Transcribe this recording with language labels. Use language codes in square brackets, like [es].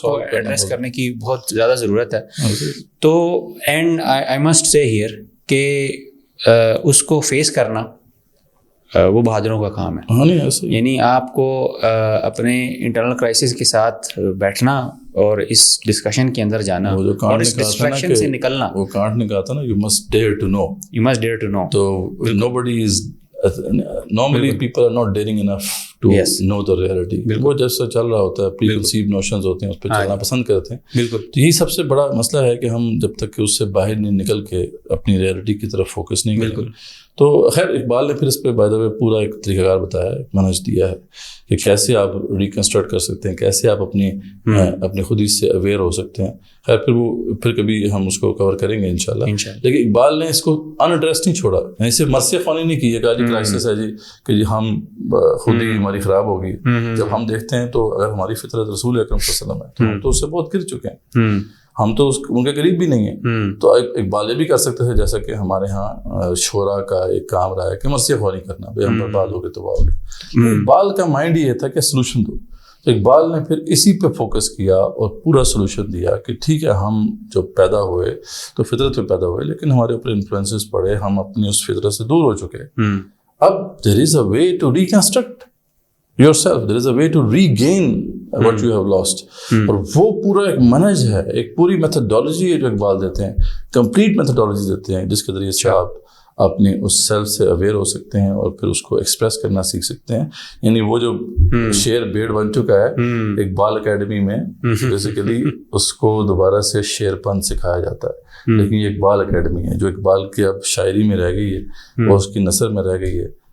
[ur] کو ایڈریس کرنے کی بہت زیادہ ضرورت ہے. تو [en] and I must say here [ur] کہ اس کو فیس کرنا وہ بہادروں کا کام ہے. یعنی آپ کو اپنے انٹرنل کرائسس کے ساتھ بیٹھنا اور اس ڈسکشن کے اندر جانا اور اس ڈسٹریکشن سے نکلنا. وہ کانٹ نے کہا تھا نا, [en] You must dare to know, you must dare to know. [ur] تو [en] nobody is normally people are not daring enough to know the reality. [ur] وہ جیسا چل رہا ہوتا ہے پری کنسیوڈ نوشنز ہوتے ہیں اس پہ چلنا پسند کرتے ہیں. بالکل. تو یہی سب سے بڑا مسئلہ ہے کہ ہم جب تک کہ اس سے باہر نہیں نکل کے اپنی ریالٹی کی طرف فوکس نہیں کریں. تو خیر اقبال نے پھر اس پہ [en] by the way [ur] پورا ایک طریقہ کار بتایا ہے, منہج دیا ہے کہ کیسے آپ ریکنسٹرکٹ کر سکتے ہیں, کیسے آپ اپنے خود ہی سے اویئر ہو سکتے ہیں. خیر پھر کبھی ہم اس کو کور کریں گے انشاءاللہ. لیکن اقبال نے اس کو ان ایڈریس نہیں چھوڑا, یعنی صرف مرثیہ خوانی نہیں کی ہے کہ جی کرائسس ہے جی کہ جی ہم خود ہی ہماری خراب ہوگی. جب ہم دیکھتے ہیں تو اگر ہماری فطرت رسول اکرم صلی اللہ علیہ وسلم ہے تو ہم تو اس سے بہت گر چکے ہیں, ہم تو ان کے قریب بھی نہیں ہیں. تو اقبال یہ بھی کر سکتے تھے جیسا کہ ہمارے ہاں شعراء کا ایک کام رہا ہے کہ مرثیہ خوانی کرنا, بھائی ہم برباد ہو گئے تو ہو گئے. اقبال کا مائنڈ یہ تھا کہ سلوشن دو. تو اقبال نے پھر اسی پہ فوکس کیا اور پورا سلوشن دیا کہ ٹھیک ہے ہم جب پیدا ہوئے تو فطرت پہ پیدا ہوئے, لیکن ہمارے اوپر انفلوئنسز پڑے, ہم اپنی اس فطرت سے دور ہو چکے. اب [en] there is a way to reconstruct yourself, there is a way to regain what you have lost. [ur] اور وہ پورا ایک منہج ہے, ایک پوری میتھڈالوجی ہے جو اقبال دیتے ہیں, کمپلیٹ میتھڈالوجی دیتے ہیں جس کے ذریعے سے آپ اپنے اس سیلف سے اویئر ہو سکتے ہیں اور پھر اس کو ایکسپریس کرنا سیکھ سکتے ہیں. یعنی وہ جو شعر بھیڑ بن چکا ہے اقبال اکیڈمی میں, بیسیکلی اس کو دوبارہ سے شعر پن سکھایا جاتا ہے, لیکن یہ اقبال اکیڈمی ہے جو اقبال کی اب شاعری میں رہ گئی ہے اور اس کی نثر میں رہ گئی ہے.